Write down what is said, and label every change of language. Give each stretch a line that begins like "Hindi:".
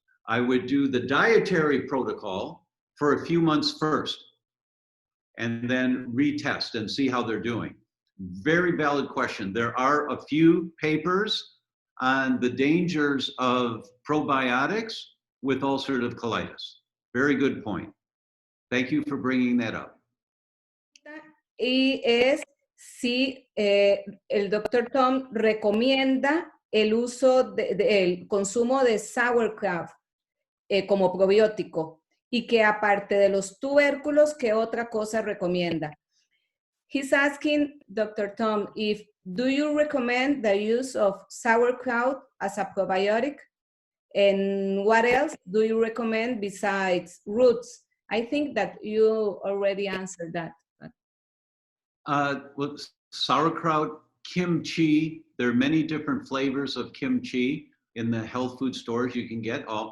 English: I would do the dietary protocol for a few months first and then retest and see how they're doing. Very valid question. There are a few papers on the dangers of probiotics with ulcerative colitis. Very good point. Thank you for bringing that up.
Spanish: Y es si el Dr. Tom recomienda el uso el consumo de sauerkraut como probiótico y que aparte de los tubérculos, ¿qué otra cosa recomienda?
English: He's asking Dr. Tom do you recommend the use of sauerkraut as a probiotic? And what else do you recommend besides roots? I think that you already answered that. Well, sauerkraut, kimchi, there are many different flavors of kimchi in the health food stores you can get.